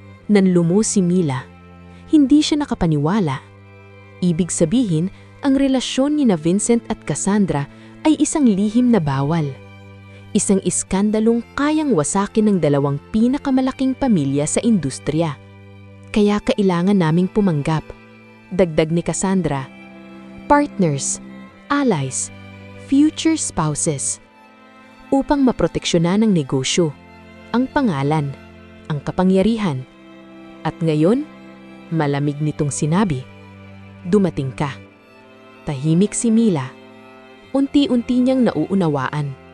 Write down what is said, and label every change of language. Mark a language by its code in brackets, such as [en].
[tl] Nanlumo si Mila. Hindi siya nakapaniwala. Ibig sabihin, ang relasyon ni na Vincent at Cassandra ay isang lihim na bawal. Isang iskandalong kayang wasakin ng 2 pinakamalaking pamilya sa industriya. Kaya kailangan naming pumanggap. Dagdag ni Cassandra. [en] Partners, allies, future spouses. [tl] Upang maproteksyonan ang negosyo, ang pangalan, ang kapangyarihan. At ngayon, malamig nitong sinabi, dumating ka. Tahimik si Mila. Unti-unti niyang nauunawaan.